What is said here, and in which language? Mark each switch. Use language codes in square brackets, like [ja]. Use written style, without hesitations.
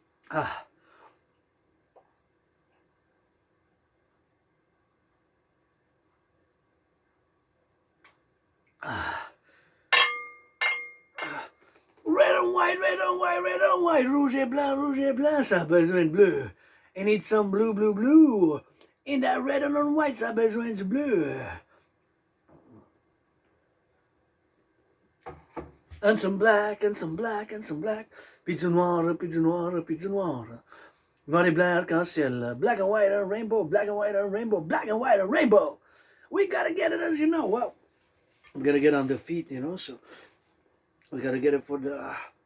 [en] Ah. Ah. Red and white, red and white, red and white. [fr] Rouge et blanc, ça a besoin de bleu. [en] I need some blue, blue, blue. In that red and on white, [fr] ça a besoin du bleu. [en] And some black, and some black, and some black. [fr] Puis du noir, puis du noir, puis du noir. Noir et blanc, arc-en-ciel. [en] Black and white and rainbow, black and white and rainbow, black and white and rainbow. We gotta get it, as you know. Well, we gotta get on the feet, you know, so we gotta get it for the...